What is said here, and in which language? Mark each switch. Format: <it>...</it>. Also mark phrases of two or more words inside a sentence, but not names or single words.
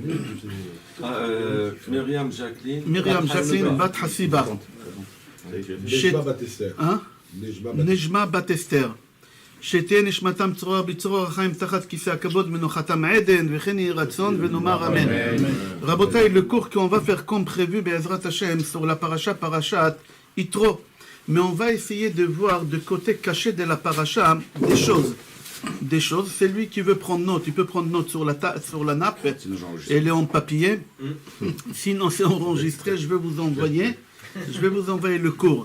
<he>Myriam Jacqueline. מרים ז'קלין בת חסיבה, Nejma Batester. נג'מה בת אסתר, שתהיה נשמתם צרורה בצרור החיים תחת כיסא הכבוד מנוחתם עדן וכן יהי רצון ונאמר אמן. רבותיי,</he> <fr>le cours qu'on va faire comme prévu</fr> <he>בעזרת השם</he> <fr>sur la paracha parashat Yitro, mais on va essayer de voir de côté caché de la paracha des choses. C'est lui qui veut prendre note, il peut prendre note sur la nappe, elle est en papier, sinon c'est enregistré, je vais vous envoyer le cours.</fr>